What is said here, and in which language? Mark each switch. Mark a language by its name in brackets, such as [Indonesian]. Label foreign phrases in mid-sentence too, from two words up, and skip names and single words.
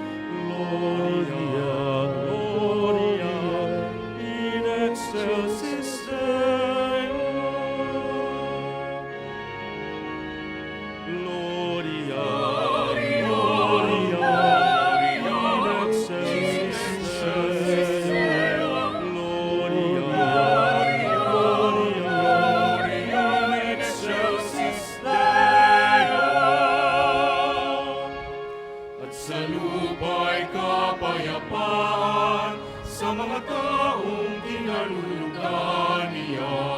[Latin] Gloria, Gloria, in excelsis Deo. Gloria, Gloria, in excelsis Deo. Gloria, [Filipino] sa lupa'y kapayapaan sa mga taong kinalulugan niya.